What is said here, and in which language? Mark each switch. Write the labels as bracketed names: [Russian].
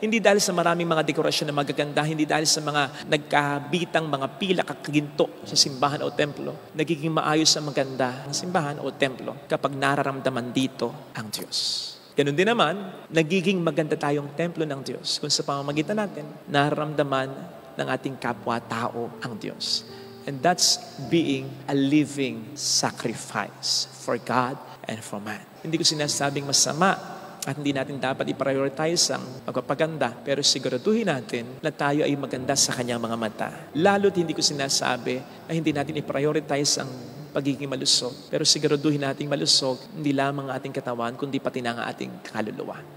[Filipino] Hindi dahil sa maraming mga dekorasyon na magaganda, hindi dahil sa mga nagkabitang mga pila kakaginto sa simbahan o templo. Nagiging maayos ang maganda ng simbahan o templo kapag nararamdaman dito ang Diyos. Ganun din naman, nagiging maganda tayong templo ng Diyos kung sa pamamagitan natin, nararamdaman ng ating kapwa-tao ang Diyos. [English] And that's being a living sacrifice for God and for man. [Filipino] Hindi ko sinasabing masama at hindi natin dapat i-prioritize ang pagpapaganda, pero siguraduhin natin na tayo ay maganda sa kanyang mga mata. Lalo't hindi ko sinasabi na hindi natin i-prioritize ang pagiging malusog, pero siguraduhin nating malusog hindi lamang ang ating katawan, kundi pati na ang ating kaluluwa.